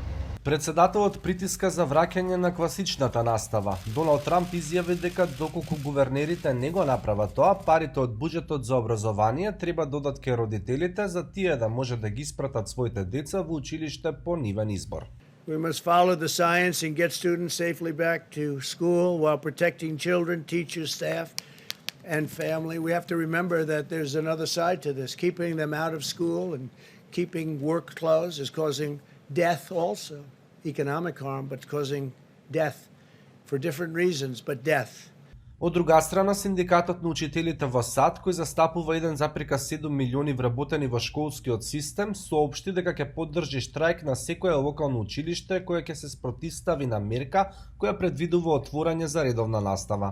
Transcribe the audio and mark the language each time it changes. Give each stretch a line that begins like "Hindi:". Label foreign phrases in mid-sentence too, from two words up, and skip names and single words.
Macedonian: Председателот притиска за враќање на класичната настава. Доналд Трамп изјави дека доколку гувернерите не го направат тоа, парите од буџетот за образование треба додат ке родителите за тие да може да ги испратат своите деца во училиште по нивен избор.
English: We must follow the science and get students safely back to school while protecting children, teachers, staff, and family. We have to remember that there's another side to this. Keeping them out of school and keeping work closed is causing death also. Economic harm, but causing death for different reasons, but death.
Macedonian: Од друга страна, синдикатот на учителите во САД, кој застапува 1,7 милиони вработени во школскиот систем, соопшти дека ќе поддржи штрајк на секое локално училиште кое ќе се спротивстави на мерка која предвидува отворање за редовна настава.